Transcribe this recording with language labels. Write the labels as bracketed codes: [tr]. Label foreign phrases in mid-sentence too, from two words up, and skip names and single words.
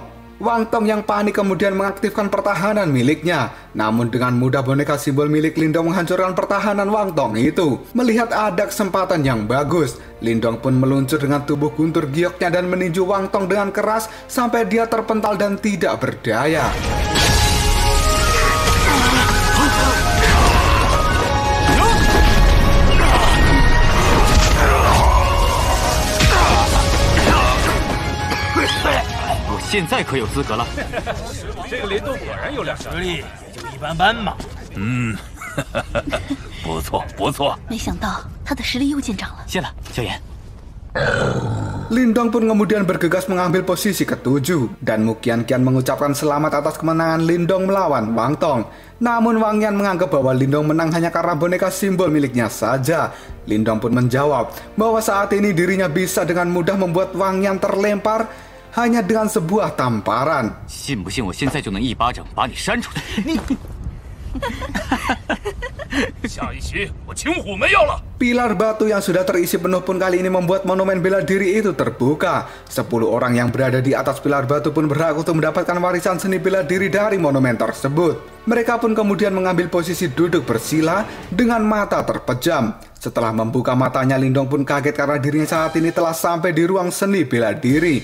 [id] Wang Tong yang panik kemudian mengaktifkan pertahanan miliknya. Namun dengan mudah boneka simbol milik Lindong menghancurkan pertahanan Wang Tong itu. Melihat ada kesempatan yang bagus, Lindong pun meluncur dengan tubuh guntur gioknya dan meninju Wang Tong dengan keras sampai dia terpental dan tidak berdaya. [zh] 现在可有资格了。这个林动果然有点实力，也就一般般嘛。不错不错。没想到他的实力又见长了。谢了，萧炎。 [id] Lindong pun kemudian bergegas mengambil posisi ketujuh, dan Mu Qianqian mengucapkan selamat atas kemenangan Lindong melawan Wang Tong. Namun Wang Yan menganggap bahwa Lindong menang hanya karena boneka simbol miliknya saja. Lindong pun menjawab bahwa saat ini dirinya bisa dengan mudah membuat Wang Yan terlempar hanya dengan sebuah tamparan. 信不信我现在就能一巴掌把你扇出去？你。下一期我请虎门要了。 Pilar batu yang sudah terisi penuh pun kali ini membuat monumen bela diri itu terbuka. 10 orang yang berada di atas pilar batu pun berhak untuk mendapatkan warisan seni bela diri dari monumen tersebut. Mereka pun kemudian mengambil posisi duduk bersila dengan mata terpejam. Setelah membuka matanya, Lindong pun kaget karena dirinya saat ini telah sampai di ruang seni bela diri.